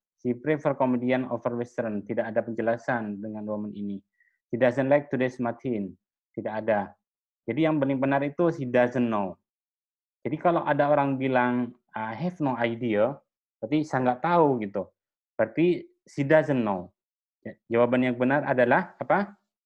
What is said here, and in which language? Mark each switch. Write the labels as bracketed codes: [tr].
[en] She prefer comedian over western. [id] Tidak ada penjelasan dengan woman ini. [en] She doesn't like today's machine. [id] Tidak ada. Jadi yang paling benar itu [en] she doesn't know. [id] Jadi kalau ada orang bilang [en] I have no idea, [id] berarti saya nggak tahu gitu. Berarti [en] she doesn't know. [id] Jawaban yang benar adalah apa?